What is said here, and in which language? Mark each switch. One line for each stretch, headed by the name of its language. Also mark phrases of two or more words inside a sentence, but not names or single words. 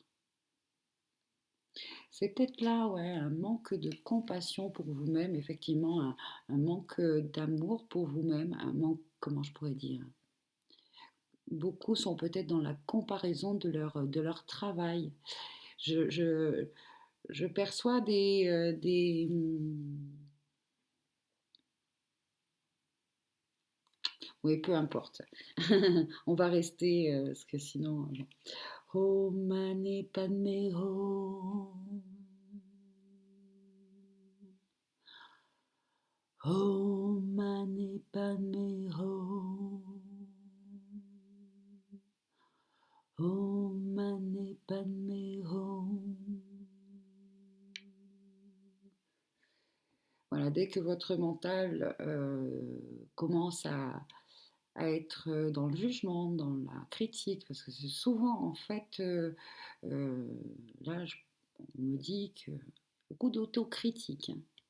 French: C'est peut-être là, ouais, un manque de compassion pour vous-même, effectivement, un manque d'amour pour vous-même, un manque, comment je pourrais dire, beaucoup sont peut-être dans la comparaison de leur travail. Je, je, je perçois oui, peu importe. On va rester, parce que sinon...
Sanskrit: ॐ मणि पद्मे हूँ. ॐ मणि पद्मे हूँ. ॐ मणि पद्मे हूँ.
French: Voilà, dès que votre mental commence à être dans le jugement, dans la critique, parce que c'est souvent en fait, là, on me dit que beaucoup d'autocritique, hein.